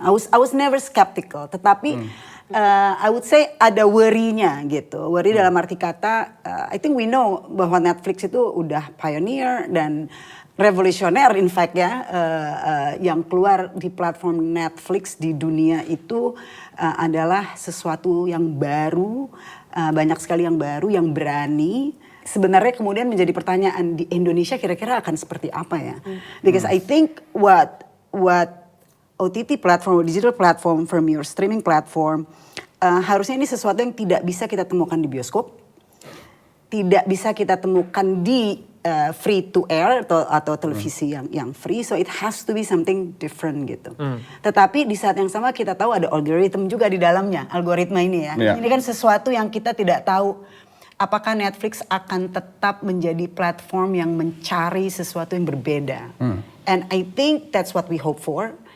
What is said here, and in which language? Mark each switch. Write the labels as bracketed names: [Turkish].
[English] I was never skeptical, [Indonesian] tetapi [English] I would say [Indonesian] ada worry-nya gitu. Worry dalam arti kata, [English] I think we know [Indonesian] bahwa Netflix itu udah pioneer dan revolusioner [English] in fact [Indonesian] ya, yang keluar di platform Netflix di dunia itu adalah sesuatu yang baru, banyak sekali yang baru, yang berani. Sebenarnya kemudian menjadi pertanyaan di Indonesia kira-kira akan seperti apa ya? [English] Because I think what OTT platform, digital platform from your streaming platform, [Indonesian] harusnya ini sesuatu yang tidak bisa kita temukan di bioskop, tidak bisa kita temukan di [English] free to air [Indonesian] atau televisi yang [English] free, so it has to be something different [Indonesian] gitu. Tetapi di saat yang sama kita tahu ada algoritma juga di dalamnya, algoritma ini ya. Ini kan sesuatu yang kita tidak tahu apakah Netflix akan tetap menjadi platform yang mencari sesuatu yang berbeda. [English] And I think that's what we hope for.